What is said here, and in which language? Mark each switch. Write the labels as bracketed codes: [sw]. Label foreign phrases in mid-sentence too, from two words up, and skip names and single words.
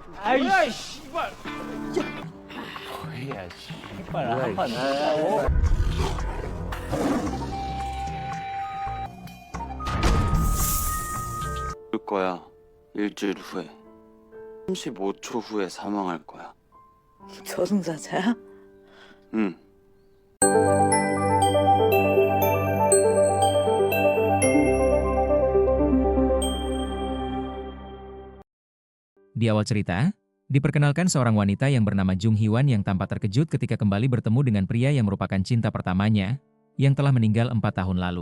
[ko] 아이 씨발. 뭐야 씨발 한번 진짜로. 올 거야. 일주일 후에. 35초 후에 사망할 거야. 저승사자야? 응. [id] Di awal cerita, diperkenalkan seorang wanita yang bernama Jung Hwan yang tampak terkejut ketika kembali bertemu dengan pria yang merupakan cinta pertamanya, yang telah meninggal 4 tahun lalu.